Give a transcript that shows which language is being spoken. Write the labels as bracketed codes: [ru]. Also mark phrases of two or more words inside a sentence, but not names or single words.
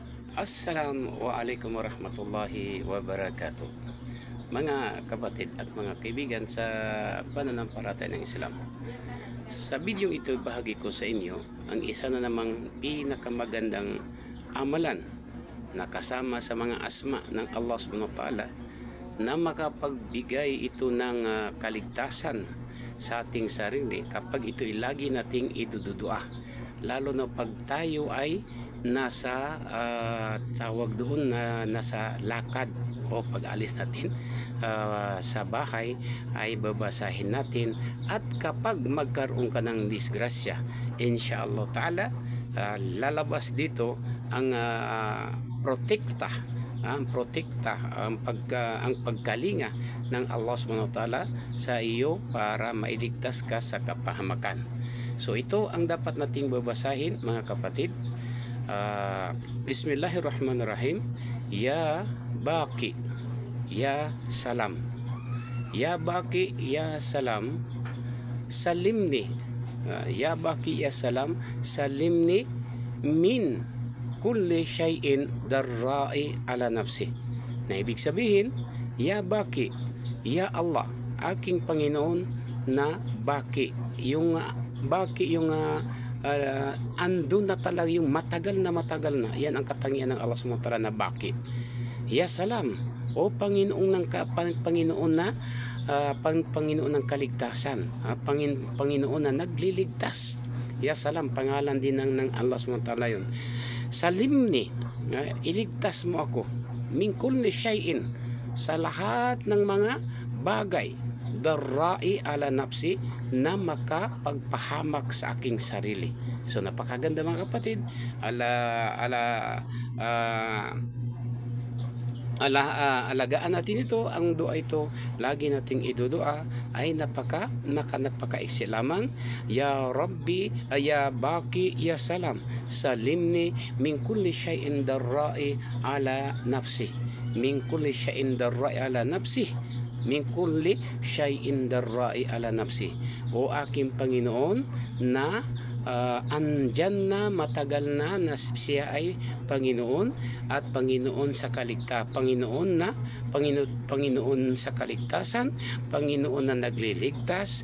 [ar] السلام عليكم ورحمة الله وبركاته. [tl] Mga kapatid at mga kaibigan sa pananampalataya ng Islam. Sa video ito, bahagi ko sa inyo ang isa na namang pinakamagandang amalan na kasama sa mga asma ng Allah [ar] سبحانه وتعالى [tl] na makapagbigay ito ng kaligtasan sa ating sarili kapag ito'y lagi nating idududua. Lalo na pag tayo ay nasa tawag doon na nasa lakad o pag-alis natin sa bahay ay babasahin natin, at kapag magkaroon ka ng disgrasya, [ar] إن شاء الله تعالى [tl] lalabas dito ang protekta ang pagkalinga ng Allah [ar] سبحانه وتعالى [tl] sa iyo para mailigtas ka sa kapahamakan. So ito ang dapat nating babasahin, mga kapatid. [ar] Bismillahirrahmanirrahim. يا باقي يا سلام، يا باقي يا سلام، سلمني. يا باقي يا سلام، سلمني من كل شيء ضار على نفسي. [tl] Na ibig sabihin, [ar] يا باقي، يا الله, [tl] aking Panginoon na Baqi. Yung Baqi, yung andun na talaga, yung matagal na yan ang katangian ng Allah [ar] سبحانه وتعالى [tl] na Baqi. [ar] يا سلام, [tl] o Panginoon ng Panginoon na Panginoon ng kaligtasan, Panginoon na nagliligtas. [ar] يا سلام, [tl] pangalan din ng Allah [ar] سبحانه وتعالى [tl] yun. Salimni, iligtas mo ako, [ar] من كل شيء, [tl] sa lahat ng mga bagay, [ar] ضار على نفسي, [tl] na makapagpahamak sa aking sarili. So napakaganda, mga kapatid. Alagaan natin ito, ang dua ito lagi nating idudua ay napaka-iksi lamang. [ar] يا رب، يا باقي يا سلام، سلمني من كل شيء ضار على نفسي، من كل شيء ضار على نفسي، من كل شيء ضار على نفسي. [tl] O aking Panginoon na andyan na, matagal na siya ay Panginoon at Panginoon sa Panginoon sa kaligtasan, Panginoon na nagliligtas.